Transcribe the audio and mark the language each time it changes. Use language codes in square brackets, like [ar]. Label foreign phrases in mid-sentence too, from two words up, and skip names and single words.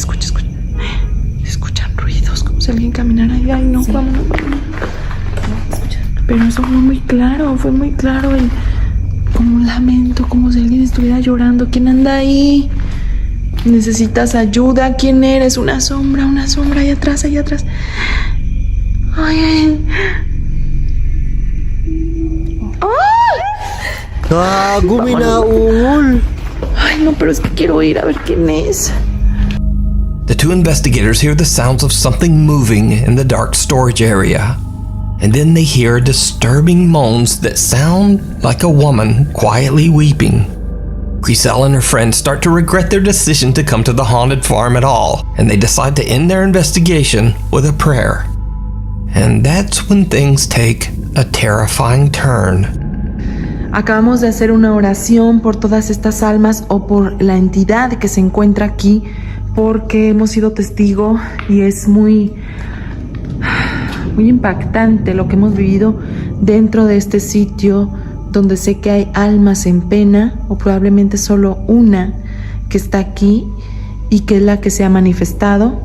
[es] Se escuchan ruidos, como si alguien caminara ahí. Ay, no, vámonos. Pero eso fue muy claro como un lamento, como si alguien estuviera llorando. ¿Quién anda ahí? ¿Necesitas ayuda? ¿Quién eres? Una sombra, ahí atrás. Ay, ay. Gago, mina, ungol. Ay, no, pero es que quiero ir a ver quién es. [en] The two investigators hear the sounds of something moving in the dark storage area. And then they hear disturbing moans that sound like a woman quietly weeping. Grisel and her friends start to regret their decision to come to the haunted farm at all, and they decide to end their investigation with a prayer. And that's when things take a terrifying turn. [es] Acabamos de hacer una oración por todas estas almas o por la entidad que se encuentra aquí, porque hemos sido testigo y es muy impactante lo que hemos vivido dentro de este sitio, donde sé que hay almas en pena, o probablemente solo una que está aquí y que es la que se ha manifestado.